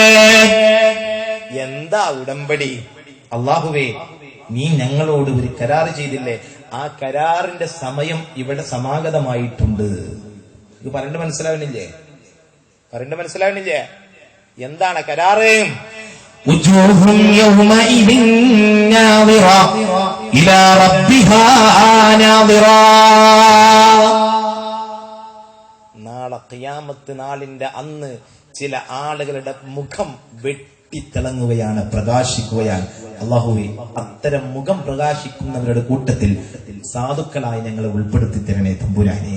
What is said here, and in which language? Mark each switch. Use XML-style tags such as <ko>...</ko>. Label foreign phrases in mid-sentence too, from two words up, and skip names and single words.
<ml>എന്താ ഉടമ്പടി? അല്ലാഹുവേ, നീ ഞങ്ങളോട് ഒരു കരാറ് ചെയ്തില്ലേ, ആ കരാറിന്റെ സമയം ഇവിടെ സമാഗതമായിട്ടുണ്ട്. ഇത് പറഞ്ഞിട്ട് മനസ്സിലാവുന്നില്ലേ? എന്താണ് കരാറ്?</ml> <ar>وجوه يومئذ ناظرة إلى ربها ناظرة.</ar> <ml>നാളെ ഖിയാമത്ത് നാളിന്റെ അന്ന് ചില ആളുകളുടെ മുഖം വെട്ടിത്തിളങ്ങുകയാണ്, പ്രകാശിക്കുകയാണ്. അല്ലാഹുവേ, അത്തരം മുഖം പ്രകാശിക്കുന്നവരുടെ കൂട്ടത്തിൽ സാധുക്കളായി ഞങ്ങളെ ഉൾപ്പെടുത്തി തരണേ തമ്പുരാനെ.</ml>